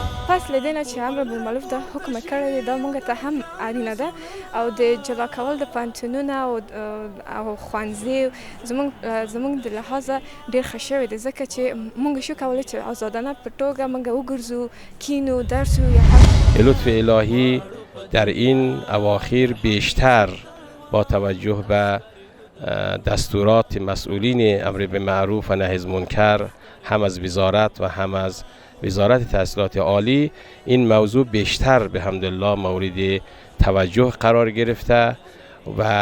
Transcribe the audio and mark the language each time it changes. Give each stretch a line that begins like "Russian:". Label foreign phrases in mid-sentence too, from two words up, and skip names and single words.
Pashto: پس لیدنه چې امر بالمعروف د حکم کړی دی دا موږ ته هم اړینه ده او د جلا کول د پوهنتونونه او ښوونځي زموږ د لحاظه ډېر ښه شوی دی ځکه چې موږ شو کولی چې آزادانه په توګه موږ وګرځو کینو درس یا هم
Persian: لطف الهی در این اواخر بیشتر با توجه به دستورات مسئولین امر بالمعروف و نهی از منکر هم از وزارت و هم از وزارت تحصیلات عالی این موضوع بیشتر به حمدالله مورد توجه قرار گرفته و